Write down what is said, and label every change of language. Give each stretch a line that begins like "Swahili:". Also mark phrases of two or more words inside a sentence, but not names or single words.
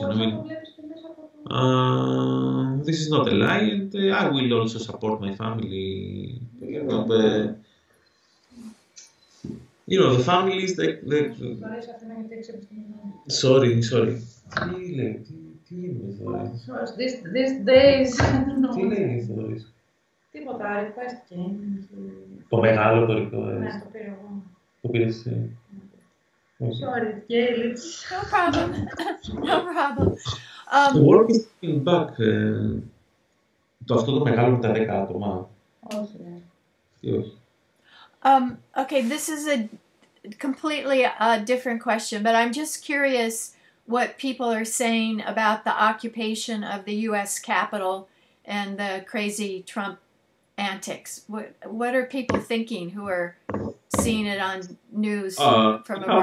English: I mean, this is not a lie, and I will also support my family. The family is Sorry. These days.
Greek: Τι λέει Θοδωρής? Τίποτα,
English: request game.
Greek: Το μεγάλο το request. Ναι, το πήρα εγώ. Το πήρες
English: Sorry, Gail, No problem. No problem. The work is coming back.
Greek: Αυτό το μεγάλο με τα 10 άτομα. Όχι. Τι όχι.
English: Okay, this is a completely different question, but I'm just curious what people are saying about the occupation of the U.S. Capitol and the crazy Trump antics. What are people thinking who are seeing it on news from abroad?